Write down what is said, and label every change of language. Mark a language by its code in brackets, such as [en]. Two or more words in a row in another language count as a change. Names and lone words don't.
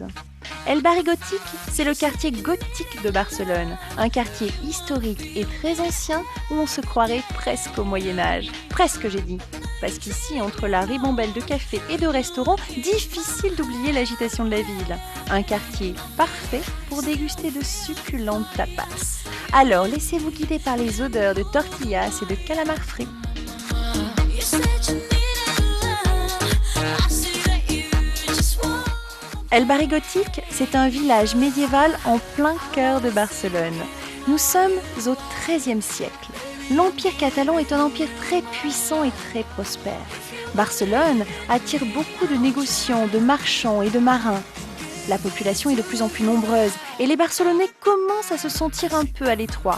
[fr] El Barri gothique, c'est le quartier gothique de Barcelone, un quartier historique et très ancien où on se croirait presque au Moyen-Âge. Presque, j'ai dit. Parce qu'ici, entre la ribambelle de cafés et de restaurants, difficile d'oublier l'agitation de la ville. Un quartier parfait pour déguster de succulentes tapas. Alors, laissez-vous guider par les odeurs de tortillas et de calamars frits. El Barri gothique, c'est un village médiéval en plein cœur de Barcelone. Nous sommes au XIIIe siècle. L'Empire catalan est un empire très puissant et très prospère. Barcelone attire beaucoup de négociants, de marchands et de marins. La population est de plus en plus nombreuse et les Barcelonais commencent à se sentir un peu à l'étroit.